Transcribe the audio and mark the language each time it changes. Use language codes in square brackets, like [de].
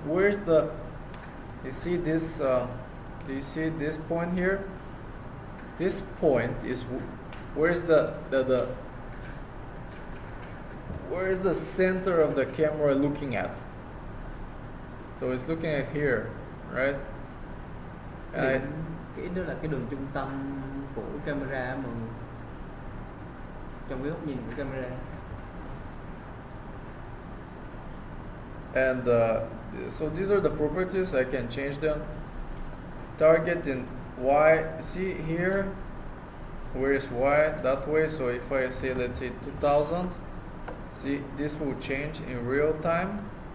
[en] Where's the, you see this, do you see this point here? This point is where's where's the center of the camera looking at? So it's looking at here, right? And [vi] cái đó là cái đường trung tâm của camera mà trong cái góc nhìn của camera. [en] And so these are the properties, I can change them. Target in Y, see here, where is Y? That way. So if I say, let's say 2000, see this will change in real time.